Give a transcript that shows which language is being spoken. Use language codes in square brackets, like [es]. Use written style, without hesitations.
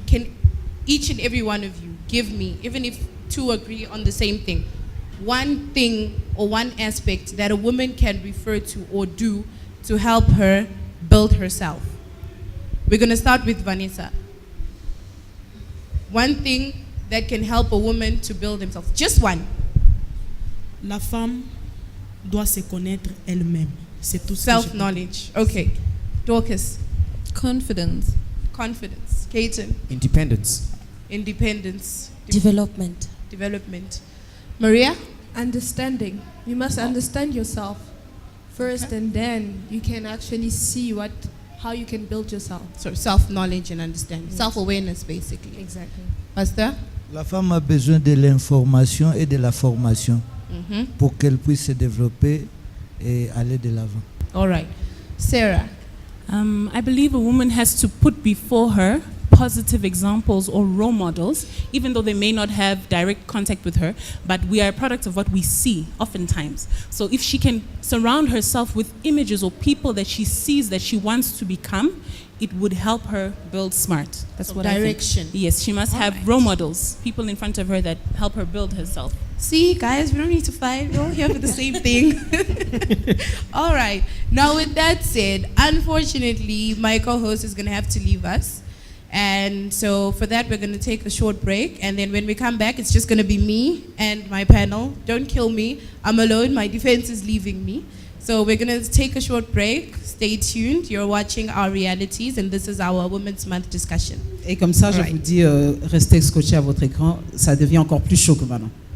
[en] Can each and every one of you give me, even if two agree on the same thing, one thing or one aspect that a woman can refer to or do to help her build herself? We're going to start with Vanessa. One thing that can help a woman to build themselves. Just one. [fr] La femme doit se connaître elle-même. C'est tout ce que je peux dire. [en] Self-knowledge. Okay. Dorcas. Confidence. Confidence. Kaiten. Independence. Independence. Development. Development. Maria? Understanding. You must understand yourself first, and then you can actually see how you can build yourself. So self-knowledge and understanding. Yes. Self-awareness, basically. Exactly. Pastor? [fr] La femme a besoin de l'information et de la formation pour qu'elle puisse se développer et aller de l'avant. [en] All right. Sarah? I believe a woman has to put before her positive examples or role models, even though they may not have direct contact with her, but we are a product of what we see oftentimes. So if she can surround herself with images or people that she sees that she wants to become, it would help her build smart. That's So what I think. direction. Yes, she must All have right. role models, people in front of her that help her build herself. See, guys, we don't need to fight. We're all here for the same thing. All right. Now, with that said, unfortunately, my co-host is going to have to leave us. And so for that, we're going to take a short break. And then when we come back, it's just going to be me and my panel. Don't kill me. I'm alone. My defense is leaving me. So we're going to take a short break. Stay tuned. You're watching Our Realities, and this is our Women's Month discussion. [fr] Et comme ça, je [en] Right. [fr] vous dis, restez scotchés à votre écran. Ça devient encore plus chaud que maintenant.